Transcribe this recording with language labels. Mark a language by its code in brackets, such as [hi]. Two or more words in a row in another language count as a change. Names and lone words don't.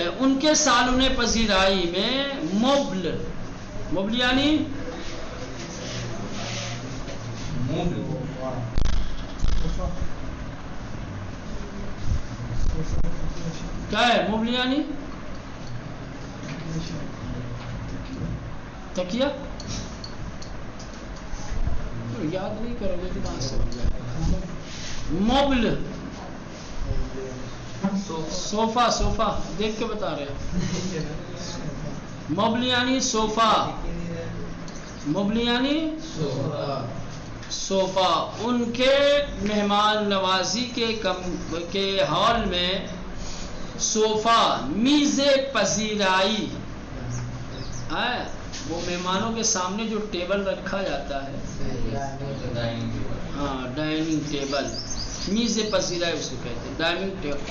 [ur] ان کے [fa] سالن پذیرائی [ur] میں مبل یعنی کیا ہے مبل یعنی تکیہ؟ یاد نہیں کرو گے کہاں سے ہو جائے. مبل صوفہ، صوفہ دیکھ کے بتا رہے ہیں. مبل یعنی صوفہ، مبل یعنی صوفہ. ان کے مہمان نوازی کے ہال میں صوفہ [fa] میز پذیرائی [ur] ہے. وہ مہمانوں کے سامنے جو ٹیبل رکھا جاتا ہے، ہاں [en] dining table, [fa] میز پذیرائی [ur] اس کو کہتے ہیں، [en] dining table.